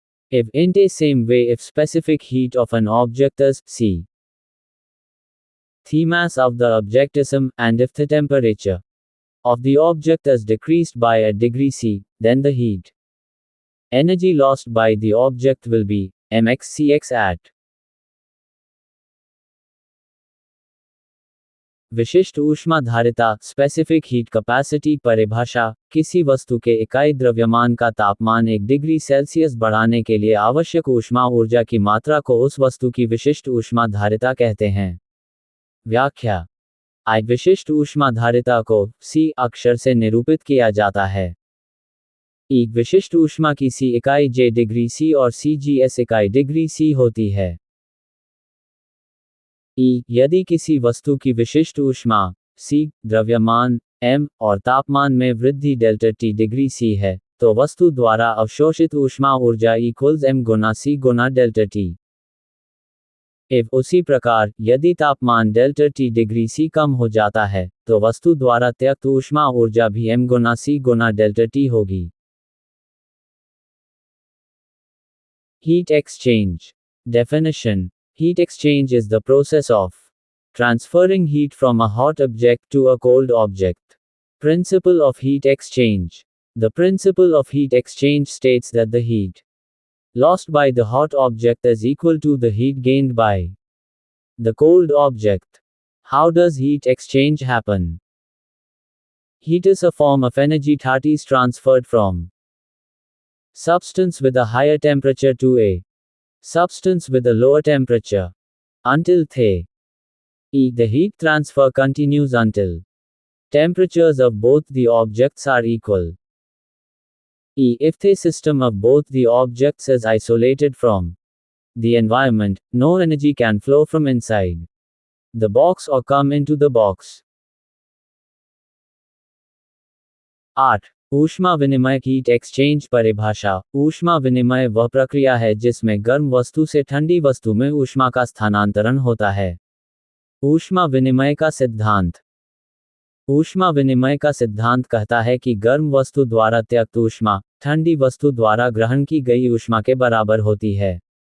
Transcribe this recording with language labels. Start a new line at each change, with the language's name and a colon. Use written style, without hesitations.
English: If in the same way, if specific heat of an object is C, the mass of the object is m, and if the temperature of the object is decreased by a degree C, then the heat energy lost by the object will be mxcx at.
Hindi: विशिष्ट ऊष्माधारिता specific heat capacity परिभाषा किसी वस्तु के इकाई द्रव्यमान का तापमान 1 degree Celsius बढ़ाने के लिए आवश्यक ऊष्मा ऊर्जा की मात्रा को उस वस्तु की विशिष्ट ऊष्माधारिता कहते हैं। व्याख्या विशिष्ट ऊष्माधारिता को C अक्षर से निरूपित किया जाता है। एक विशिष्ट ऊष्मा की C इकाई J डिग्री C और CGS इकाई डिग्री C होती है। यदि किसी वस्तु की विशिष्ट ऊष्मा C, द्रव्यमान m और तापमान में वृद्धि डेल्टा T डिग्री C है, तो वस्तु द्वारा अवशोषित ऊष्मा ऊर्जा इक्वल्स m गुना C गुना डेल्टा T। उसी प्रकार यदि तापमान डेल्टा T डिग्री C कम हो जाता है, तो वस्तु द्वारा त्यक्त ऊष्मा ऊर्जा भी m गुना C गुना डेल्टा T होगी।
English: Heat exchange definition Heat exchange is the process of transferring heat from a hot object to a cold object. Principle of heat exchange. The principle of heat exchange states that the heat lost by the hot object is equal to the heat gained by the cold object. How does heat exchange happen? Heat is a form of energy that is transferred from substance with a higher temperature to a substance with a lower temperature. Until the heat transfer continues until temperatures of both the objects are equal. If the system of both the objects is isolated from the environment, no energy can flow from inside the box or come into the box. 8.
Hindi: ऊष्मा विनिमय heat exchange परिभाषा ऊष्मा विनिमय वह प्रक्रिया है जिसमें गर्म वस्तु से ठंडी वस्तु में ऊष्मा का स्थानांतरण होता है। ऊष्मा विनिमय का सिद्धांत ऊष्मा विनिमय का सिद्धांत कहता है कि गर्म वस्तु द्वारा त्यक्त ऊष्मा ठंडी वस्तु द्वारा ग्रहण की गई ऊष्मा के बराबर होती है।